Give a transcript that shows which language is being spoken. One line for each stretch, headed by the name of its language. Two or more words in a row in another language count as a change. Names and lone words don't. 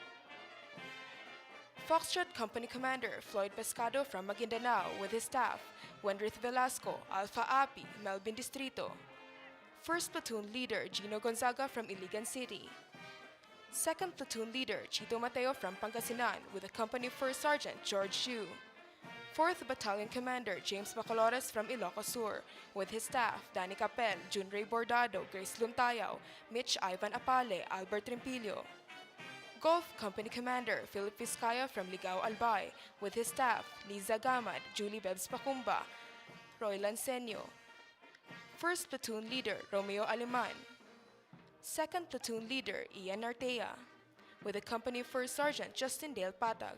English: Foxtrot Company Commander Floyd Pescado from Maguindanao with his staff, Wendrith Velasco, Alpha Api, Melvin Distrito. First Platoon Leader Gino Gonzaga from Iligan City. Second Platoon Leader Chito Mateo from Pangasinan with the company First Sergeant George Xu. 4th Battalion Commander James Bacolores from Ilocos Sur with his staff Danny Capel, Junray Bordado, Grace Luntayao, Mitch Ivan Apale, Albert Rimpilio. Golf Company Commander Philip Vizcaya from Ligao Albay with his staff Liza Gamad, Julie Bebs Pacumba, Roy Lansenio. First Platoon Leader Romeo Aleman. Second Platoon Leader Ian Artea with the company First Sergeant Justin Dale Patag.